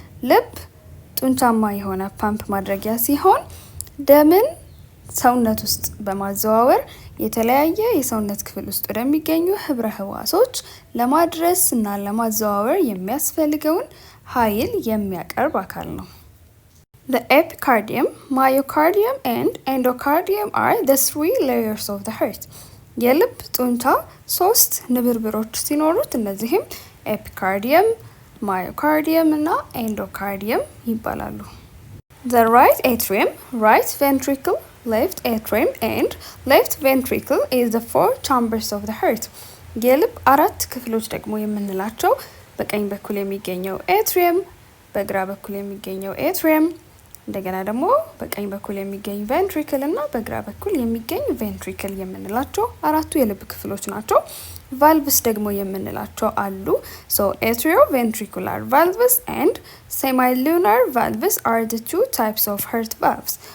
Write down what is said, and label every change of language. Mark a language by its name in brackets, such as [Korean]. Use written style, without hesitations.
[Amharic] ልብ ጡንቻማ የሆነ ፓምፕ ማድረጊያ ሲሆን ደምን ሰውነት ውስጥ በማዘዋወር የተለያየ የሰውነት ክፍል ውስጥ ወደሚገኙ ህብረ ህዋሶች ለማድረስ እና ለማዘዋወር የሚያስፈልገውን ኃይል የሚያቀርብ አካል ነው። [English] The epicardium, myocardium and endocardium are the three layers of the heart. [Amharic] የልብ ጡንቻ 3 ንብርብሮች ሲኖሩት እነዚህም epicardium, myocardium እና endocardium ይባላሉ። [English] The right atrium, right ventricle, left atrium and left ventricle is the 4 chambers of the heart. [Amharic] የልብ 4 ክፍሎች ደግሞ የምንላቸው በቀኝ በኩል የሚገኘው atrium፣ በግራ በኩል የሚገኘው atrium፣ እንደገና ደግሞ በቀኝ በኩል የሚገኝ ventricle እና በግራ በኩል የሚገኝ ventricle የምንላቸው አራቱ የልብ ክፍሎች ናቸው። valves ደግሞ የምንላቸው አሉ። [English] So atrioventricular valves and semilunar valves are the two types of heart valves.